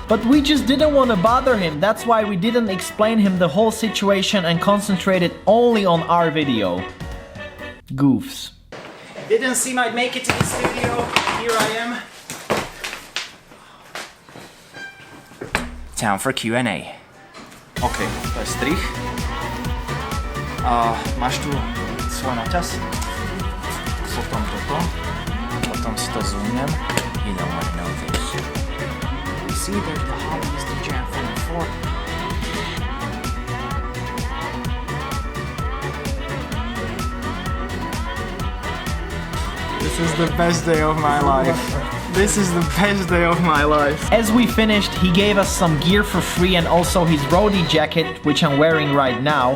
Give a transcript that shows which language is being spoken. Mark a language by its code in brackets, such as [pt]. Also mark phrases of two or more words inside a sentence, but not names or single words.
[en] But we just didn't want to bother him. That's why we didn't explain him the whole situation and concentrated only on our video. Goofs. Didn't seem I'd make it to this video. Here I am. Time for Q&A. [sk] OK, to je strich. A máš tu svoj noťaz. Potom toto. Potom si to zoomnem. [en] You don't want to know this. You see there's the Hobbies DJ from 4. This is the best day of my life. This is the best day of my life. As we finished, he gave us some gear for free and also his roadie jacket, which I'm wearing right now.